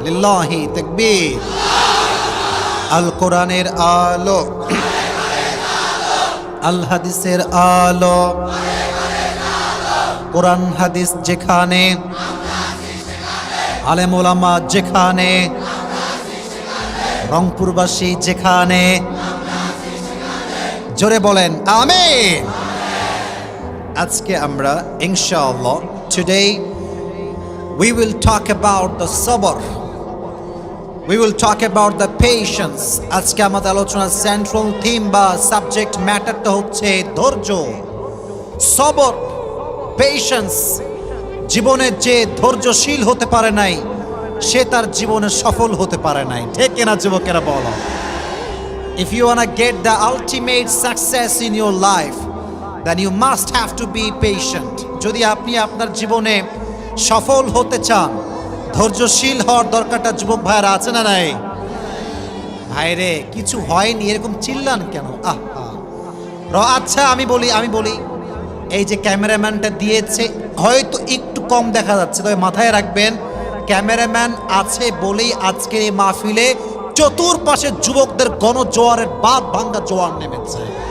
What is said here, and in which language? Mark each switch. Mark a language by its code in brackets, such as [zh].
[bn] লিল্লাহি তাকবীর। আল কোরআনের আলো, আল হাদিসের আলো, কোরআন হাদিস যেখানে, আলেম ওলামা যেখানে, রংপুরবাসী যেখানে, জোরে বলেন আমিন। আজকে আমরা ইনশাআল্লাহ, [en] Today we will talk about the sabr, we will talk about the patience. [bn] আজকে আমাদের আলোচনার সেন্ট্রাল থিম বা সাবজেক্ট ম্যাটারটা হচ্ছে ধৈর্য, সবর, পেশেন্স। জীবনে যে ধৈর্যশীল হতে পারে নাই সে তার জীবনে সফল হতে পারে নাই, ঠিক কিনা যুবকেরা বলো? [en] If you wanna get the ultimate success in your life, then you must have to be patient. [bn] যদি আপনি আপনার জীবনে সফল হতে চান, ধৈর্যশীল হওয়ার দরকারটা যুবক ভাইরা আছে না নাই? ভাইরে কিছু হয়নি এরকম চিল্লান কেন? আচ্ছা আমি বলি এই যে ক্যামেরাম্যানটা দিয়েছে হয়তো একটু কম দেখা যাচ্ছে, তবে মাথায় রাখবেন ক্যামেরাম্যান আছে বলেই আজকের এই মাহফিলে চতুর্পাশে যুবকদের গণজোয়ারের বাপ ভাঙ্গা জোয়ার নেমেছে।